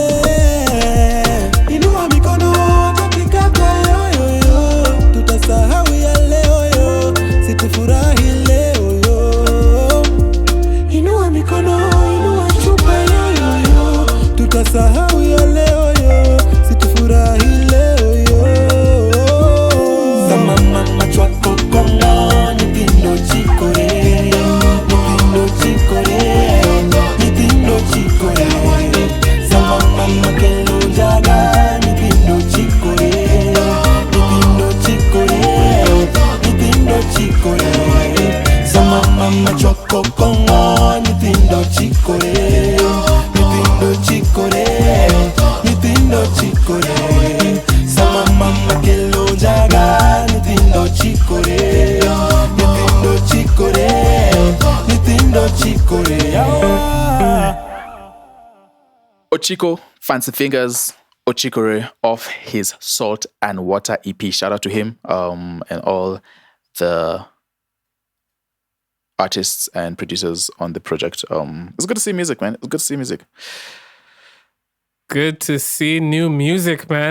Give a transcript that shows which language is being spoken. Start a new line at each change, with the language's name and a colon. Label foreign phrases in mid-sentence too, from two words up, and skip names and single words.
Swahili: Inua mikono tukikata yoyoyo, tutasahau ya leo yo, situfurahi leo yo. Inua mikono, inua chupa yoyoyo, tutasahau ya leo yo, situfurahi leo yo. Zama mama chwako kongo, nitindo chikore, nitindo chikore, nitindo chikore. Zama mama kelo jaga, nitindo chikore, nitindo chikore, nitindo chikore. Zama mama chwako kongo, nitindo chikore, nitindo chikore, nitindo chikore. Zama mama kelo jaga, nitindo chikore, nitindo chikore, nitindo chikore.
English: Ochiko, Fancy Fingers, Ochikore, off his Salt and Water EP. Shout out to him and all the artists and producers on the project. It's good to see music, man. It's good to see music. Good to see new music, man.